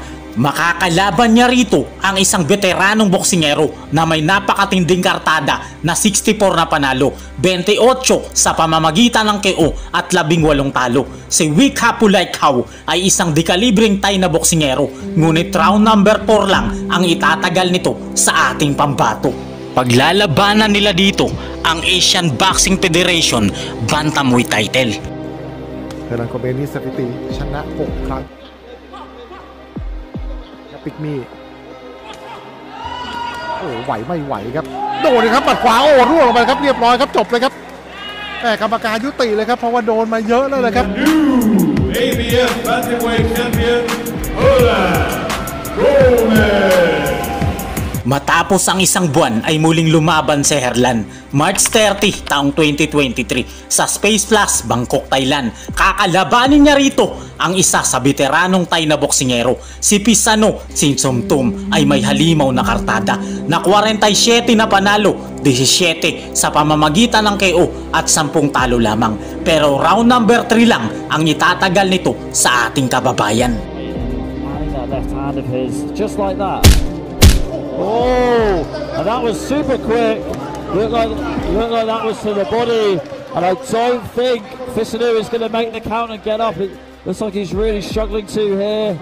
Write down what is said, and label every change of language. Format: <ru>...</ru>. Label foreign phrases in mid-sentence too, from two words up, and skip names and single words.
<tl>Makakalaban niya rito ang isang veteranong boksingero na may napakatinding kartada na 64 na panalo, 28 sa pamamagitan ng KO at 18 talo. Si Wick Hapulaikaw ay isang dekalibring Thai na boksingero, ngunit</tl> <en>round number</en> <tl>4 lang ang itatagal nito sa ating pambato. Paglalabanan nila dito ang Asian Boxing Federation Bantamweight title.</tl> <th>เฮลันโกเมนี่สถิติชนะ6 ครั้งปิกมี่โอ้ไหวไม่ไหวครับโดนเลยครับหมัดขวาโอ้ร่วงลงไปครับเรียบร้อยครับจบเลยครับแต่กรรมการยุติเลยครับเพราะว่าโดนมาเยอะแล้วเลยครับ</th> <en>ABF Bantamweight Champion Herlan Gomez.</en> <tl>Matapos ang isang buwan ay muling lumaban si Herlan. March 30, taong 2023 sa Space Plus, Bangkok, Thailand. Kakalabanin niya rito ang isa sa veteranong Thai na boksingero. Si Pisano Sinsomtum ay may halimaw na kartada na 47 na panalo, 17 sa pamamagitan ng KO at 10 talo lamang. Pero</tl> <en>round number</en> <tl>3 lang ang itatagal nito sa ating kababayan.</tl> <en>Left hand of his, just like that. Oh, and that was super quick. Looked like that was to the body, and I don't think Fisanu is going to make the count and get up. It looks like he's really struggling to here.</en>